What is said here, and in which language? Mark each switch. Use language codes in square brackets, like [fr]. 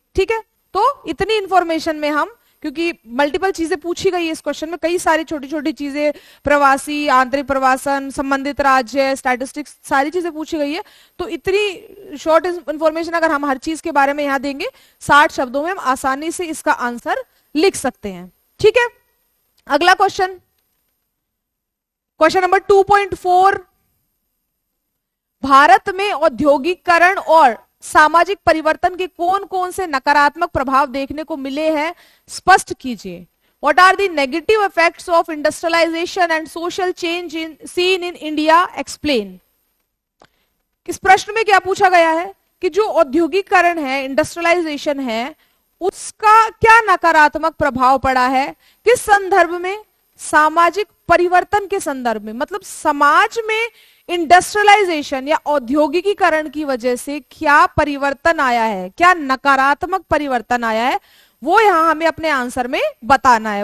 [hi] ठीक है, तो इतनी इंफॉर्मेशन में हम, क्योंकि मल्टीपल चीजें पूछी गई है इस क्वेश्चन में, कई सारी छोटी छोटी चीजें, प्रवासी, आंतरिक प्रवासन, संबंधित राज्य, स्टैटिस्टिक्स, सारी चीजें पूछी गई है, तो इतनी शॉर्ट इंफॉर्मेशन अगर हम हर चीज के बारे में यहां देंगे 60 शब्दों में हम आसानी से इसका आंसर लिख सकते हैं। ठीक है, अगला क्वेश्चन, क्वेश्चन नंबर 2.4, भारत में औद्योगिकरण और सामाजिक परिवर्तन के कौन कौन से नकारात्मक प्रभाव देखने को मिले हैं, स्पष्ट कीजिए। [en] What are the negative effects of industrialization and social change seen in India? Explain. [hi] इस प्रश्न में क्या पूछा गया है कि जो औद्योगिकरण है, इंडस्ट्रियलाइजेशन है, उसका क्या नकारात्मक प्रभाव पड़ा है, किस संदर्भ में, सामाजिक परिवर्तन के संदर्भ में, मतलब समाज में इंडस्ट्रियलाइजेशन या औद्योगिकीकरण की वजह से क्या परिवर्तन आया है, क्या नकारात्मक परिवर्तन आया है, वो यहां हमें अपने आंसर में बताना है।